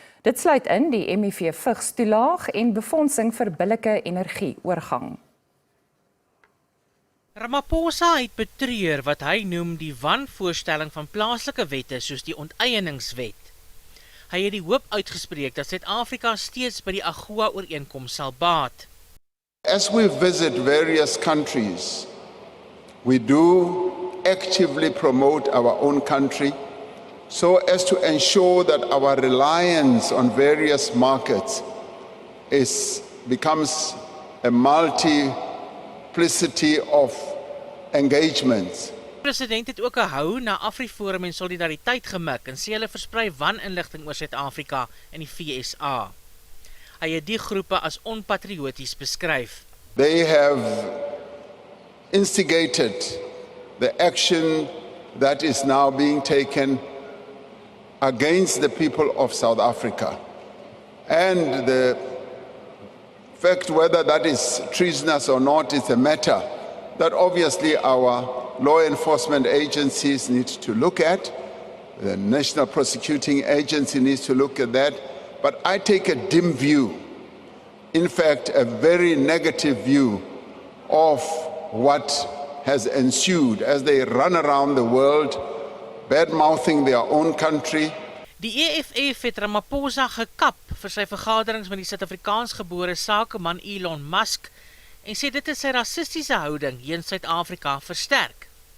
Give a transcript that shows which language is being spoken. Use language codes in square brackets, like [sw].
[af] Dit sluit in die MIV vigstoelaag en befondsing vir billike energieoorgang. Ramaphosa het betreur wat hy noem die wanvoorstelling van plaaslike wette soos die onteieningswet. Hy het die hoop uitgespreek dat Suid-Afrika steeds by die AGOA-ooreenkoms sal baat. [en] As we visit various countries, we do actively promote our own country so as to ensure that our reliance on various markets becomes a multiplicity of engagements. [af] Die president het ook 'n hou na AfriForum en solidariteit gemik en sê hulle versprei waninligting oor Suid-Afrika en die FSA. Hy het die groepe as onpatrioties beskryf. [en] They have instigated the action that is now being taken against the people of South Africa. And the fact whether that is treasonous or not is a matter that obviously our law enforcement agencies need to look at. The National Prosecuting Agency needs to look at that. But I take a dim view, in fact, a very negative view of what has ensued as they run around the world, bad-mouthing their own country. [af] Die EFF het Ramaphosa gekap vir sy vergaderings met die Suid-Afrikaansgebore sakeman Elon Musk en sê dit is sy rassistiese houding teenoor Suid-Afrika versterk.